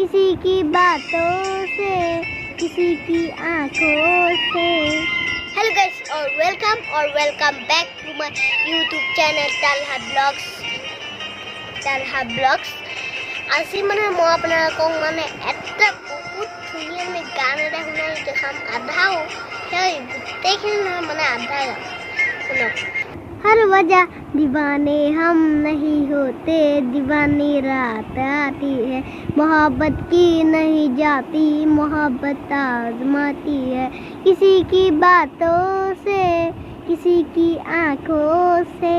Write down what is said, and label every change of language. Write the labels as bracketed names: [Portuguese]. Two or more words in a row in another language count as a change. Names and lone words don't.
[Hindi] किसी की बातों से, किसी की आंखों से। [English] hello guys and welcome back to my YouTube channel Talha Vlogs। [Assamese] আজি মানে মই আপোনালোকক মানে এটা বহুত ধুনীয়া আমি গান এটা শুনাই দেখাম। আধাও সেই গোটেইখিনি নহয় মানে আধা গাম, শুনক। [Hindi] हर वजह दीवाने हम नहीं होते, दीवानी रात आती है, मोहब्बत की नहीं जाती, मोहब्बत आजमाती है, किसी की बातों से, किसी की आंखों से।